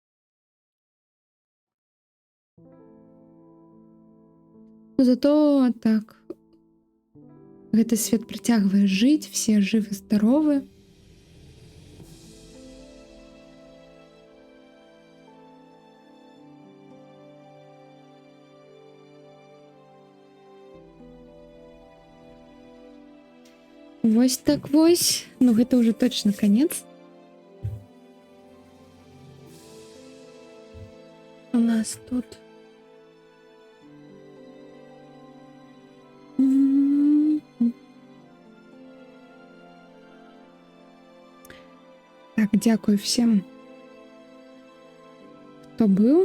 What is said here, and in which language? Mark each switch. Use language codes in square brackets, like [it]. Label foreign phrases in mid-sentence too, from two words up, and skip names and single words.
[be] Зато так, гэты свет працягвае жыць, все жывы, здаровы. Вось так вось, ну гэта [ru] уже точно конец. [be] У нас тут так, дзякую всем, хто быў.